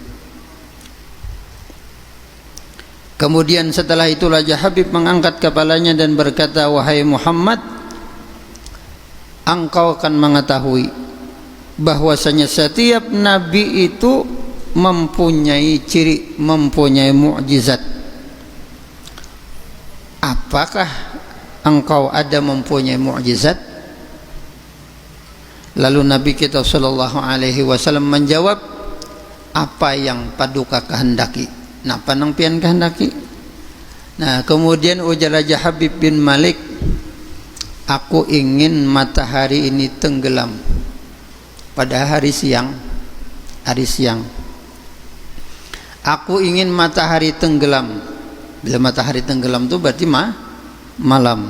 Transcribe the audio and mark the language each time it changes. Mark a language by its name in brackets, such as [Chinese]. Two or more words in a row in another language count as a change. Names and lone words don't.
[Indonesian] Kemudian setelah itu Raja Habib mengangkat kepalanya dan berkata, wahai Muhammad, engkau akan mengetahui bahwasanya setiap nabi itu mempunyai ciri, mempunyai mukjizat. Apakah engkau ada mempunyai mukjizat? Lalu Nabi kita [Arabic] صلى الله عليه وسلم [Indonesian] menjawab, apa yang paduka kehendaki. [Banjar] Napa nang pian kehendaki? [Indonesian] Nah, kemudian ujar Raja Habib bin Malik, aku ingin matahari ini tenggelam pada hari siang. Aku ingin matahari tenggelam. Bila matahari tenggelam itu berarti malam.